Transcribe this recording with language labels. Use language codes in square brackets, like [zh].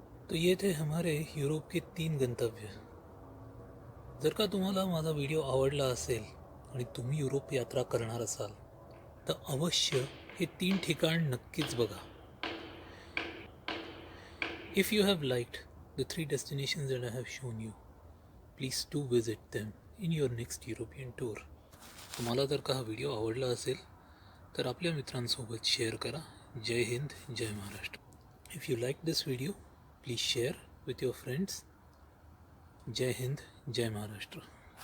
[hi] तो ये थे हमारे युरोप के 3 गंतव्य. [mr] जर का तुम्हाला माझा व्हिडिओ आवडला असेल आणि तुम्ही युरोप यात्रा करणार असाल तर अवश्य हे 3 ठिकाण नक्कीच बघा. [en] If you have liked the 3 destinations that I have shown you, please do visit them in your next European tour. [mr] तुम्हाला जर का हा व्हिडिओ आवडला असेल तर आपल्या मित्रांसोबत शेअर करा. जय हिंद, जय Maharashtra. [en] If you like this video, please share with your friends. [mr] Jai Hind, Jai Maharashtra.